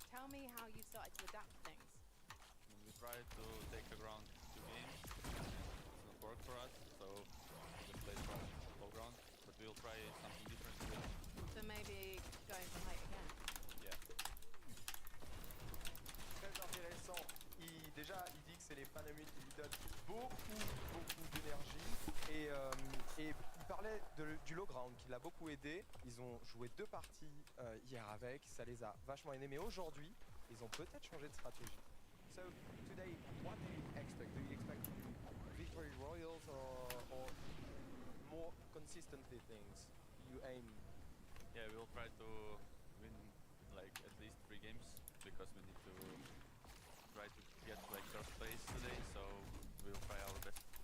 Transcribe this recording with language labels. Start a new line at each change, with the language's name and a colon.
English: Tell me how you started to adapt to things. We tried to take the ground 2 games. It's not worked for us, so we just played from low ground. But we'll try something different today. So maybe going for height again. Yeah.
French: Très intéressant. Déjà, il dit que c'est les Fanami qui lui donnent beaucoup d'énergie. Et il parlait du low ground qui l'a beaucoup aidé. Ils ont joué 2 parties hier avec, ça les a vachement aidés. Mais aujourd'hui, ils ont peut-être changé de stratégie.
English: So, today, what do you expect? Do you expect victory royals or more consistently things you aim? Yeah, we'll try to win like at least 3 games because we need to try to get like first place today, so we'll try our best.